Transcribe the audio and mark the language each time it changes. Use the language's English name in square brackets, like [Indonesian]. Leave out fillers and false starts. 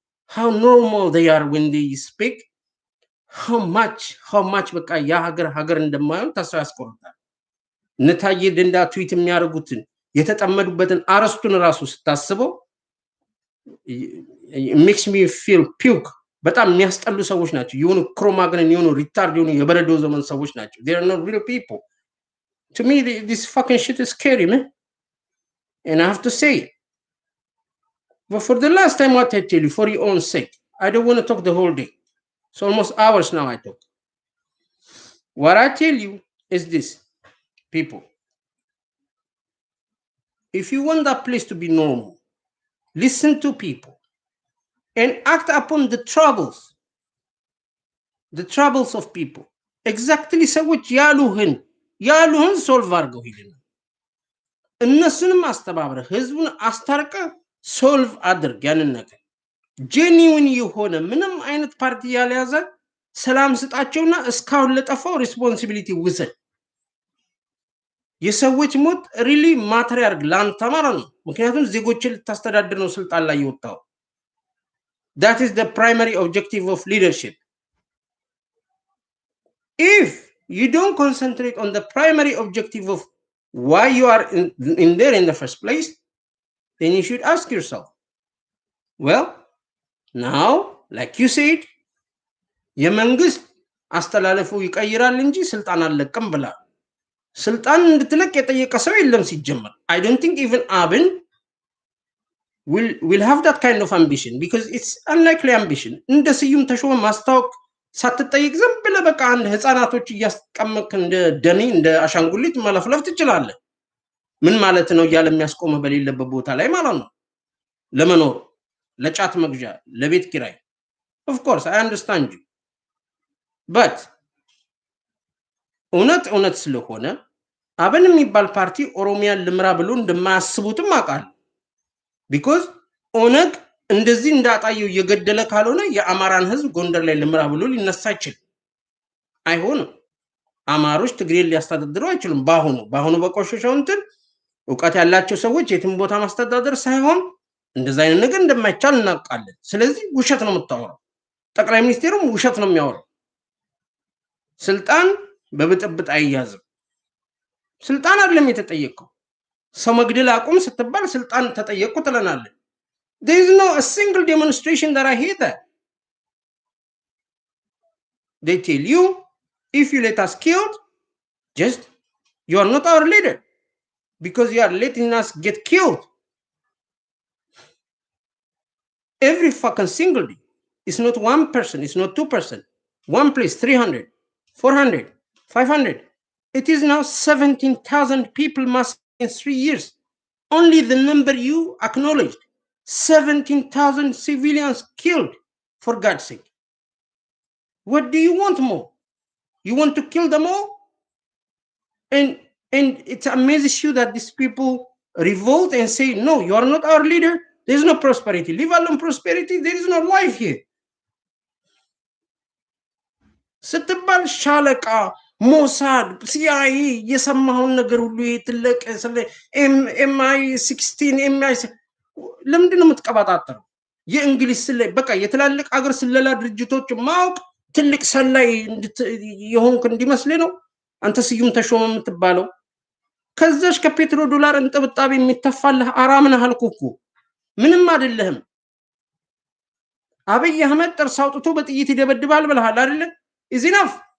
[English] how normal they are when they speak, how much [Amharic] በቃ ያ ሀገር እንደማይሆን ተስፋ ያስቆርጣል። ነታዬ ደንዳ ትዊት የሚያደርጉትን የተጠመዱበትን አረስቱን ራሱ ስታስበው [English] makes me feel puke. [Amharic] በጣም የሚያስጠሉ ሰዎች ናቸው። የሆኑ ክሮማግነን የሆኑ ሪታርድ የሆኑ የበረዶ ዘመን ሰዎች ናቸው። [English] they are not real people. To me, this fucking shit is scary, man. And I have to say it. But for the last time, what I tell you, for your own sake, I don't want to talk the whole day. It's almost hours now I talk. What I tell you is this, people. If you want that place to be normal, listen to people and act upon the troubles of people. [Amharic] Exactly ሰዎች ያሉህን ሶልቭ አድርገው ሂድና እነሱንም አስተባብረ ህዝቡን አስታርቀ ሶልቭ አድርግ። ያንን ነገር ጄኒውን የሆነ ምንም አይነት ፓርቲ ያልያዘ ሰላም ስጣቸውና እስካሁን ለጠፋው ሪስፖንሲቢሊቲ ውሰድ። የሰዎች ሞት ሪሊ ማተር ያርግ ላንተ ማለት ነው። ምክንያቱም ዜጎችን ልታስተዳድር ነው ስልጣን ላይ የወጣው። [English] that is the primary objective of leadership. If you don't concentrate on the primary objective of why you are in there in the first place, then you should ask yourself, well, now, like you said, [Amharic] የመንግስት አስተላለፉ ይቀይራል እንጂ ስልጣን አለቀም ብላ ስልጣን እንድትለቅ የጠየቀ ሰው የለም ሲጀመር። [English] I don't think even Abin will have that kind of ambition, because it's unlikely ambition. [Amharic] እንደ ስዩም ተሾመ ማስታወቅ ሳትጠይቅ ዝም ብለህ በቃ አንድ ህፃናቶች እያስቀመጥክ እንደ ደኔ እንደ አሻንጉሊት መለፍለፍ ትችላለህ። ምን ማለት ነው እያለ የሚያስቆምህ በሌለበት ቦታ ላይ ማለት ነው። ለመኖር፣ ለጫት መግዣ፣ ለቤት ኪራይ [English] ኦፍ ኮርስ አይ አንደርስታንድ ዩ በት [Amharic] እውነት ስለሆነ አብን የሚባል ፓርቲ ኦሮሚያን ልምራ ብሎ እንደማያስቡትም አውቃለሁ። ቢኮዝ ኦነግ እንደዚህ እንዳጣየው እየገደለ ካልሆነ የአማራን ህዝብ ጎንደር ላይ ልምራ ብሎ ሊነሳ አይችልም። አይሆንም። አማሮች ትግሬን ሊያስተዳድሩ አይችሉም። በአሁኑ በቆሸሸው እንትን እውቀት ያላቸው ሰዎች የትም ቦታ ማስተዳደር ሳይሆን እንደዛ አይነት ነገር እንደማይቻል እናውቃለን። ስለዚህ ውሸት ነው የምታወራው። ጠቅላይ ሚኒስቴሩም ውሸት ነው የሚያወራው። ስልጣን በብጥብጥ አይያዝም። ስልጣን አይደለም የተጠየቀው። ሰው መግደል አቁም ስትባል ስልጣን ተጠየቅኩ ትለናለህ። [English] there is no a single demonstration that I hear that. They tell you if you let us killed, just you are not our leader because you are letting us get killed every fucking single day. It's not one person, it's not 2%. One place 300, 400, 500. It is now 17,000 people mass in 3 years. Only the number you acknowledged. 17,000 civilians killed, for God's sake. What do you want more? You want to kill them all? And it amazes you that these people revolt and say, no, you are not our leader. There is no prosperity. Leave alone prosperity. There is no life here. [Amharic] ስትባል ሻለቃ ሞሳድ ሲአይኤ የሰማውን ነገር ሁሉ የትለቀ ስለ ኤምአይ 16 ኤምአይ ለምንድን ነው የምትቀባጣጠረው? የእንግሊዝ ስለላ በቃ የትላልቅ አገር ስለላ ድርጅቶች ማውቅ ትልቅ ሰላይ የሆንክ እንዲመስልህ ነው አንተ ስዩም ተሾመ የምትባለው። ከዛሽ ከፔትሮ ዶላር እንጥብጣቢ የሚተፋልህ አራምን አልኩኩ ምንም አይደለህም። አብይ አህመድ ጥርስ አውጥቶ በጥይት ይደበድባል ብለሃል አይደለ? [English] is enough.